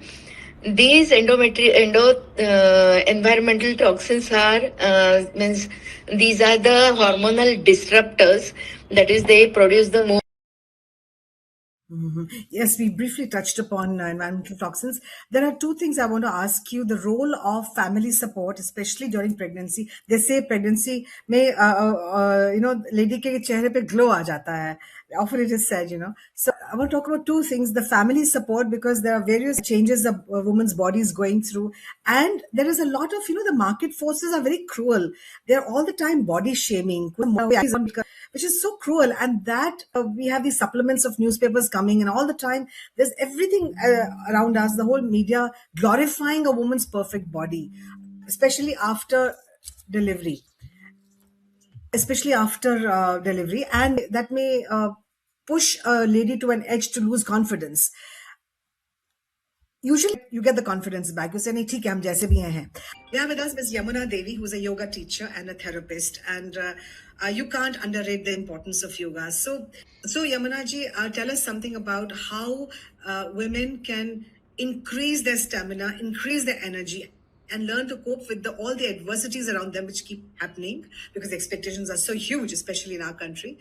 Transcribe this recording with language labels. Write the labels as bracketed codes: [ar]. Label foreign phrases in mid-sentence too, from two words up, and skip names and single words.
[en] These environmental toxins are means these are the hormonal disruptors, that is they produce the more. Yes, we briefly touched upon environmental toxins. There are two things I want to ask you. The role of family support, especially during pregnancy. They say pregnancy [hi] may, lady ke chehre pe glow aa jata hai. [en] Often it is said, So I want to talk about two things. The family support, because there are various changes a woman's body is going through. And there is a lot of, the market forces are very cruel. They're all the time body shaming, which is so cruel. And that we have these supplements of newspapers coming, and all the time there's everything around us, the whole media glorifying a woman's perfect body, especially after delivery, and that may push a lady to an edge to lose confidence. Usually you get the confidence back. You say, [hi] "Nahi, theek hai, hum jaise bhi hain." [en] We have with us Ms. Yamuna Devi, who's a yoga teacher and a therapist, and you can't underrate the importance of yoga. So Yamuna ji, tell us something about how women can increase their stamina, increase their energy, and learn to cope with all the adversities around them which keep happening because the expectations are so huge, especially in our country.